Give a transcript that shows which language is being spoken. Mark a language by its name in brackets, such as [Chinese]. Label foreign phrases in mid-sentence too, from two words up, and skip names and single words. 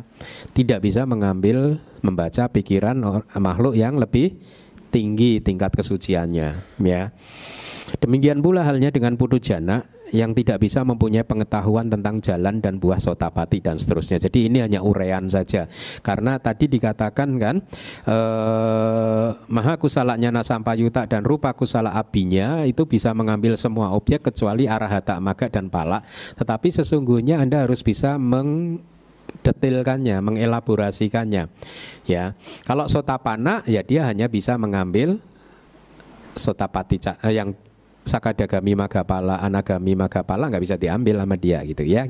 [Indonesian] Tidak bisa mengambil, membaca pikiran makhluk yang lebih tinggi tingkat kesuciannya, ya. Demikian pula halnya dengan putujana yang tidak bisa mempunyai pengetahuan tentang jalan dan buah sotapati dan seterusnya. Jadi ini hanya uraian saja. Karena tadi dikatakan kan [Pali] maha kusala nyana sampayuta [Indonesian] dan [Pali] rupa kusala abinya [Indonesian] itu bisa mengambil semua objek kecuali arahata, maga dan pala. Tetapi sesungguhnya Anda harus bisa mengdetilkannya, mengelaborasikannya. Ya, kalau sotapana ya dia hanya bisa mengambil sotapati yang [Pali] sakadagami magapala, anagami magapala [Indonesian] nggak bisa diambil sama dia, gitu ya.